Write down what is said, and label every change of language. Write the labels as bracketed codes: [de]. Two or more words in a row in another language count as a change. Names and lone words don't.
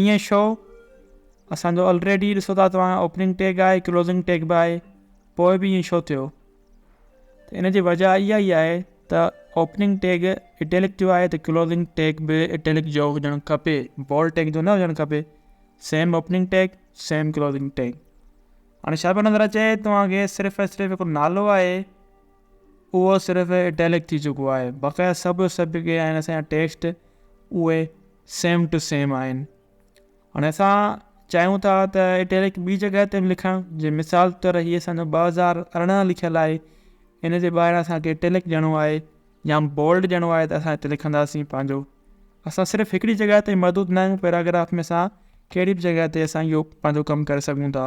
[sd] ईअं छो? असांजो ऑलरेडी ॾिसो था तव्हां [en] opening tag [sd] आहे, [en] closing tag [sd] बि आहे, पोइ बि ईअं छो थियो? त इन जी वजह इहा ई आहे त [en] opening tag [sd] इटैलिक जो आहे त [en] closing tag [sd] बि इटैलिक जो हुजणु खपे, [en] bold tag [sd] जो न हुजणु खपे। [en] same opening tag, same closing tag. [sd] हाणे छा पियो नज़र अचे, तव्हांखे सिर्फ़ु ऐं सिर्फ़ु हिकु नालो आहे, उहो सिर्फ़ु इटैलिक थी चुको आहे। बक़ाया सभु के आहिनि असांजा टेक्स्ट उहे [en] same to same [sd] आहिनि। हाणे असां चाहियूं था त इटैलिक ॿी जॻह ते बि लिखणु, जीअं मिसाल तौर हीअ असांजो 2018 लिखियलु आहे, इन जे ॿाहिरि असांखे इटैलिक ॾियणो आहे या बोल्ड ॾियणो आहे त असां हिते लिखंदासीं पंहिंजो। असां सिर्फ़ु हिकिड़ी जॻह ते महदूद न आहियूं पैराग्राफ में, असां कहिड़ी बि जॻह ते असां इहो पंहिंजो कमु करे सघूं था।